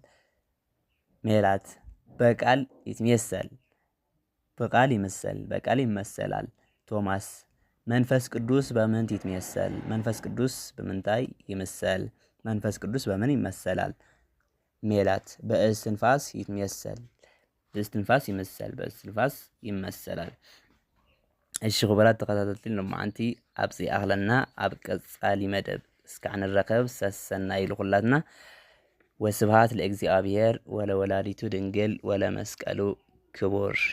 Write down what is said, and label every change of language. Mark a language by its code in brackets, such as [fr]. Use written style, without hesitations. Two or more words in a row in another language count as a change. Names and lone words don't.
[gez] ሜላት በቃል ይትሜሰል፣ [ti] በቃል ይመሰል፣ [am] በቃል ይመሰላል። [gez] ቶማስ መንፈስ ቅዱስ በምንት ይትሜሰል? [ti] መንፈስ ቅዱስ በምንታይ ይመሰል? [am] መንፈስ ቅዱስ በምን ይመሰላል? [ti] ሜላት [gez] በእስትንፋስ ይትሜሰል፣ [ti] በእስትንፋስ ይመሰል፣ [am] በእስትንፋስ ይመሰላል። [ti] እሺ ክቡራት ተከታተልቲ ሎማዓንቲ ኣብዚ ኣኽለና ኣብ ቀጻሊ መደብ እስካዕ ንረኸብ ሰሰናይ ኢሉ ኩላትና። [gez] ወስብሃት ለእግዚአብሔር ወለወላዲቱ ድንግል ወለመስቀሉ ክቡር።